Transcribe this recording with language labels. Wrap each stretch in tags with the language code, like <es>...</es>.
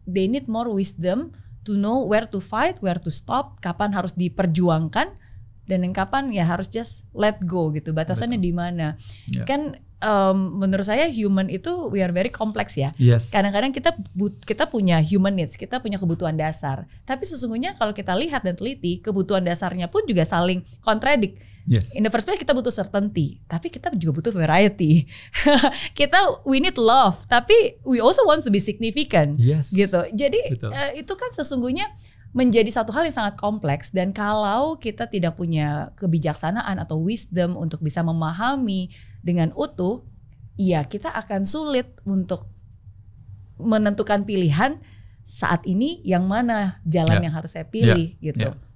<en>They need more wisdom to know where to fight, where to stop,</en> <id>kapan harus diperjuangkan. Dan yang kapan ya harus</id> <en>just let go</en> <id>gitu, batasannya di mana? Kan menurut saya human itu</id> <en>we are very complex</en> <id>ya. Kadang-kadang kita punya</id> <en>human needs,</en> <id>kita punya kebutuhan dasar. Tapi sesungguhnya kalau kita lihat dan teliti, kebutuhan dasarnya pun juga saling kontradik.</id> <en>In the first place</en> <id>kita butuh certainty, tapi kita juga butuh variety. We need love, tapi we also want to be significant. Gitu. Jadi itu kan sesungguhnya menjadi satu hal yang sangat kompleks, dan kalau kita tidak punya kebijaksanaan atau wisdom untuk bisa memahami dengan utuh, ya kita akan sulit untuk menentukan pilihan saat ini yang mana jalan yang harus saya pilih gitu.</id>